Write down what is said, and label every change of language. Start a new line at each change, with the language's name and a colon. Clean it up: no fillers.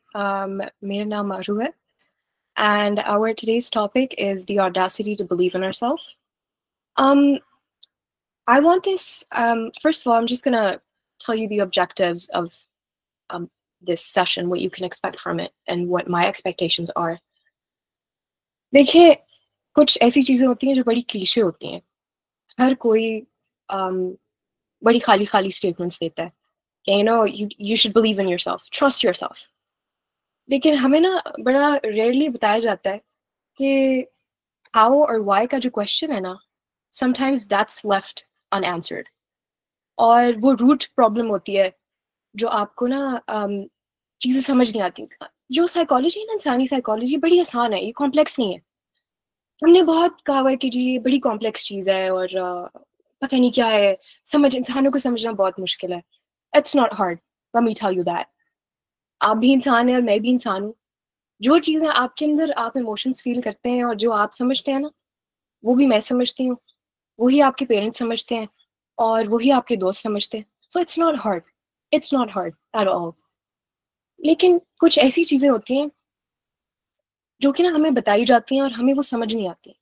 Hindi: मेरा नाम मारू है,
English: and our today's topic is the audacity to believe in ourselves. Um, I want this. First of all, I'm just gonna tell you the objectives of um, this session, what you can expect from it, and what my expectations are.
Hindi: देखिए, कुछ ऐसी चीजें होती हैं जो बड़ी cliché होती हैं. हर कोई बड़ी खाली खाली statements देता है.
English: You know, you should believe in yourself, trust yourself.
Hindi: लेकिन हमें ना बड़ा rarely बताया जाता है कि
English: how or why
Hindi: का जो question है ना,
English: sometimes that's left unanswered.
Hindi: और वो root problem होती है जो आपको ना चीज़ें समझ नहीं आती. जो साइकोलॉजी है ना, इंसानी साइकोलॉजी बड़ी आसान है, ये कॉम्प्लेक्स नहीं है. हमने बहुत कहा हुआ है कि जी ये बड़ी कॉम्प्लेक्स चीज़ है और पता नहीं क्या है, इंसानों को समझना बहुत मुश्किल है.
English: It's not hard, let me tell you that.
Hindi: आप भी इंसान हैं और मैं भी इंसान हूँ. जो चीज़ें आपके अंदर आप इमोशंस फील करते हैं और जो आप समझते हैं ना, वो भी मैं समझती हूँ, वही आपके पेरेंट्स समझते हैं और वही आपके दोस्त समझते हैं.
English: So it's not hard at all.
Hindi: लेकिन कुछ ऐसी चीज़ें होती हैं जो कि ना हमें बताई जाती हैं और हमें वो समझ नहीं आती.